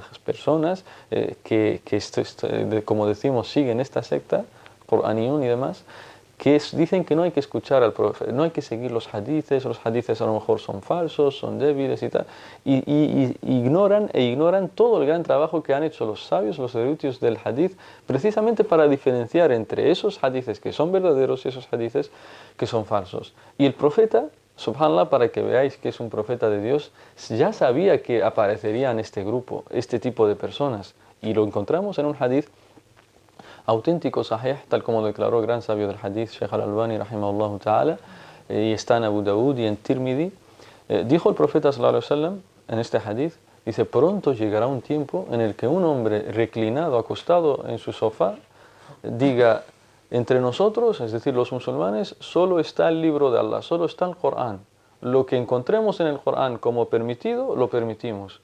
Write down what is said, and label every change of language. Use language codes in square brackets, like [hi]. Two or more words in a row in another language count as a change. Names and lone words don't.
[es] personas que como decimos, siguen esta secta, por Aniyun y demás, que dicen que no hay que escuchar al profeta, no hay que seguir los hadithes a lo mejor son falsos, son débiles y tal, y ignoran todo el gran trabajo que han hecho los sabios, los eruditos del hadith, precisamente para diferenciar entre esos hadithes que son verdaderos y esos hadithes que son falsos. Y el profeta, subhanallah, para que veáis que es un profeta de Dios, ya sabía que aparecerían este grupo, este tipo de personas, y lo encontramos en un hadith auténtico, sahih, tal como lo declaró el gran sabio del hadith, Sheikh al-Albani, [ar] رحمه الله تعالى, [es] y está en Abu Dawud y en Tirmidhi. Dijo el profeta [ar] صلى الله عليه وسلم [es] en este hadith, dice, pronto llegará un tiempo en el que un hombre reclinado, acostado en su sofá, diga, entre nosotros, es decir, los musulmanes, solo está el libro de Allah, solo está el Corán. Lo que encontremos en el Corán como permitido, lo permitimos.